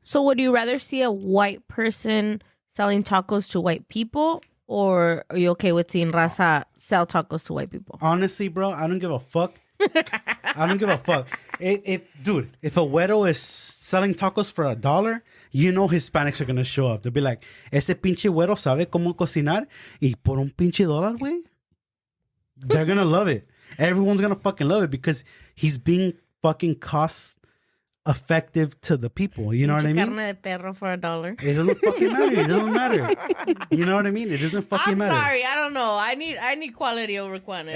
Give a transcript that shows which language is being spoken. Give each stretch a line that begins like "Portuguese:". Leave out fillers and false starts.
English: So would you rather see a white person selling tacos to white people, or are you okay with seeing raza sell tacos to white people? Honestly, bro, I don't give a fuck. I don't give a fuck. Dude, if a güero is selling tacos for $1, Hispanics are gonna show up. They'll be like,
Spanish: ese pinche güero sabe cómo cocinar y por un pinche $1, güey.
English: They're gonna love it. Everyone's gonna fucking love it because he's being fucking cost effective to the people. You know what I mean?
Spanish: Carne de perro
English: for $1. It doesn't fucking matter. It doesn't matter. You know what I mean? It doesn't fucking I'm matter. sorry, I don't know. I need quality over quantity.